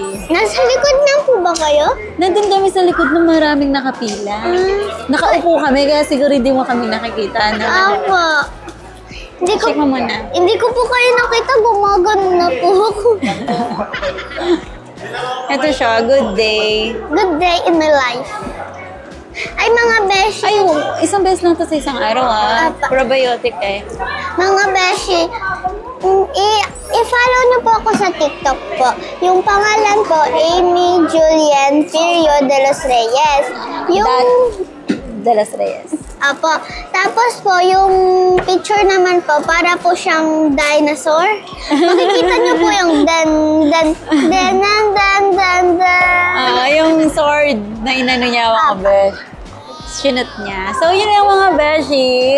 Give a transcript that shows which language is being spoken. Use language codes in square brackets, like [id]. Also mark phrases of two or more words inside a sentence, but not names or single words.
[tl] Nasa likod lang po ba kayo? Nandun kami sa likod ng maraming nakapila. Nakaupo kami, kaya siguro hindi mo kami nakikita. Opo. Check mo muna. Hindi ko po kayo nakita, gumagano na po ako. Ito siya, [en] good day. Good day in my life. [tl] Ay, mga beshi. Ay, isang beses lang to sa isang araw Apa. Probiotic eh. Mga beshi, I-follow niyo po ako sa TikTok po. Yung pangalan po, Amy Julian Period de los Reyes. De los Reyes. Apo. Tapos po, yung picture naman po, para po siyang dinosaur. Makikita niyo po yung dan. Yung sword na inano niya mga besh. Sinot niya. So, yun yung mga beshi.